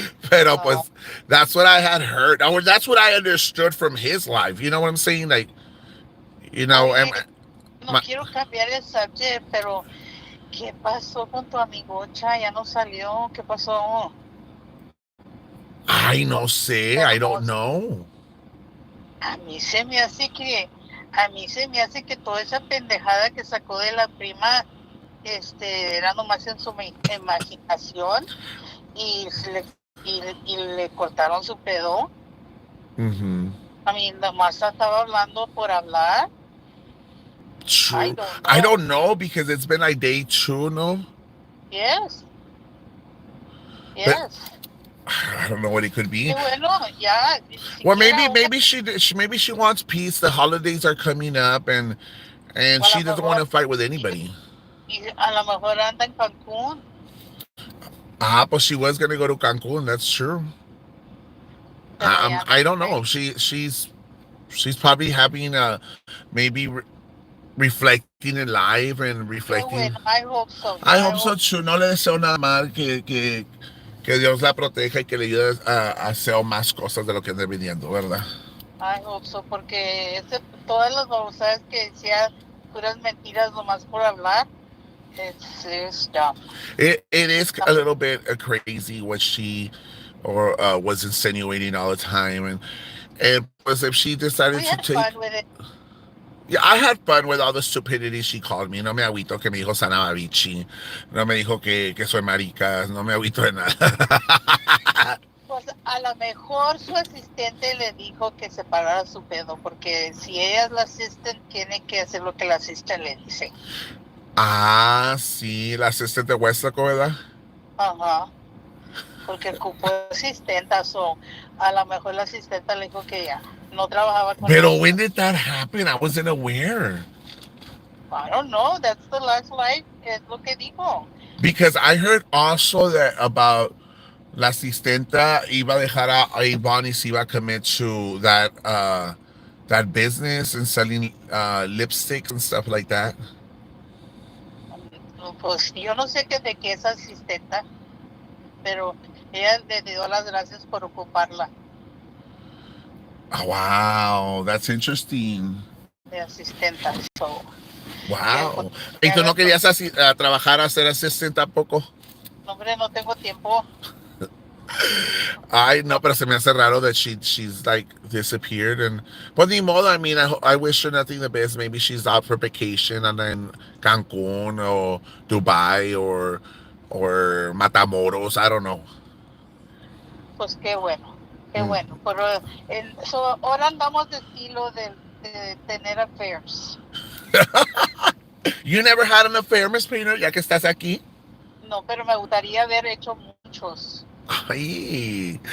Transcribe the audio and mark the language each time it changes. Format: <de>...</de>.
<es>Pero pues</es> <en>that's what I had heard. Or that's what I understood from his life. You know what I'm saying? Like, you know.</en> <es>Oye, no quiero cambiar el subject, pero ¿qué pasó con tu amigocha? Ya no salió. ¿Qué pasó? Ay, no sé.</es> <en>I don't know.</en> <es>A mí se me hace que toda esa pendejada que sacó de la prima era nomás en su imaginación y le cortaron su pedo. A mí nomás estaba hablando por hablar.</es> <en>True. I don't know because it's been like day 2, no? Yes. But I don't know what it could be.</en> <es>Bueno, ya.</es> <en>Well, maybe she wants peace. The holidays are coming up, and she doesn't want to fight with anybody.</en> <es>A lo mejor anda en Cancún.</es> <en>But she was gonna go to Cancún. That's true. I don't know. She's probably having maybe reflecting in life and reflecting. Bueno, I hope so. I hope so too.</en> <es>No le deseo nada mal que Dios la proteja y que le ayude a hacer más cosas de lo que anda viniendo, ¿verdad?</es> <en>I hope so,</en> <es>porque todas las babosadas que decía puras mentiras nomás por hablar,</es> <en>it's dumb. It is a little bit crazy what she was insinuating all the time, and pues if she decided to take. Fun with it. Yeah, I had fun with all the stupidity she called me.</en> <es>No me agüito que me dijo Sana Babichi. No me dijo que soy marica. No me agüito de nada. Pues a lo mejor su asistente le dijo que se parara su pedo, porque si ella es la asistente, tiene que hacer lo que la asistente le dice. Ah, sí, la asistente Westaco, ¿verdad? Ajá. Porque ocupó asistenta, a lo mejor la asistenta le dijo que ya no trabajaba con</es> <en>Pero when did that happen? I wasn't aware. I don't know. That's the last life.</en> <es>Es lo que dijo.</es> <en>Because I heard also that about</en> <es>la asistenta iba a</es> <en>dejar a Avon y se iba a commit to that business and selling lipsticks and stuff like that.</en> <es>Pues yo no sé de qué es asistenta, pero ella le dio las gracias por ocuparla.</es> <en>Oh, wow, that's interesting.</en> <es>De asistenta, so.</es> <en>Wow.</en> <es>¿Y tú no querías trabajar a ser asistente tampoco? No, hombre, no tengo tiempo. Ay, no, pero se me hace raro</es> <en>that she's like disappeared. And but</en> <es>ni modo,</es> <en>I mean, I wish her nothing the best. Maybe she's out for vacation and in Cancun or Dubai or Matamoros. I don't know.</en> <es>Pues qué bueno. Pero ahora andamos de estilo de tener affairs.</es> <en>You never had an affair, Miss Pino,</en> <es>ya que estás aquí? No, pero me gustaría haber hecho muchos. Ay.</es>